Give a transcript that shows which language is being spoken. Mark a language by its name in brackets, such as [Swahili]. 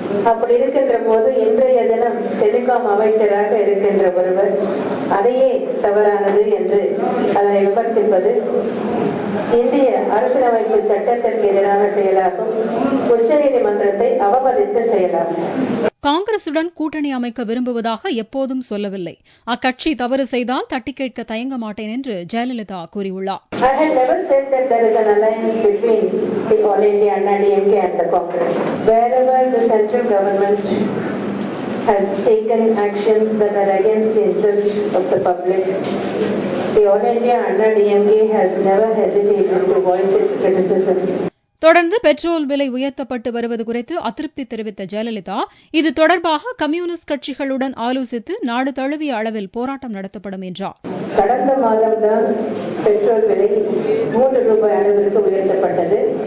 [Tamil] அப்படி இருக்கின்ற போது இன்றைய தினம் டெலிகாம் அமைச்சராக இருக்கின்ற ஒருவர் அதையே தவறானது என்று அதனை விமர்சிப்பது இந்திய அரசியலமைப்பு சட்டத்திற்கு எதிரான செயலாகும். உச்ச நீதிமன்றத்தை அவமதித்த செயலாகும். காங்கிரசுடன் கூட்டணி அமைக்க விரும்புவதாக எப்போதும் சொல்லவில்லை. அக்கட்சி தவறு செய்தால் தட்டி கேட்க தயங்க மாட்டேன் என்று ஜெயலலிதா கூறியுள்ளார். [English] I had never said that there is an alliance between the All India Anna DMK and the Congress. Wherever the central government has taken actions that are against the interest of the public, the All India Anna DMK has never hesitated to voice its criticism. [Tamil] தொடர்ந்து petrol விலை உயர்த்தப்பட்டு வருவது குறித்து அதிருப்தி தெரிவித்த ஜெயலலிதா, இது தொடர்பாக communist கட்சிகளுடன் ஆலோசித்து நாடு தழுவிய அளவில் போராட்டம் நடத்தப்படும் என்றார். கடந்த மாதம்தான் பெட்ரோல் விலை 3 ரூபாய் அளவிற்கு உயர்த்தப்பட்டது.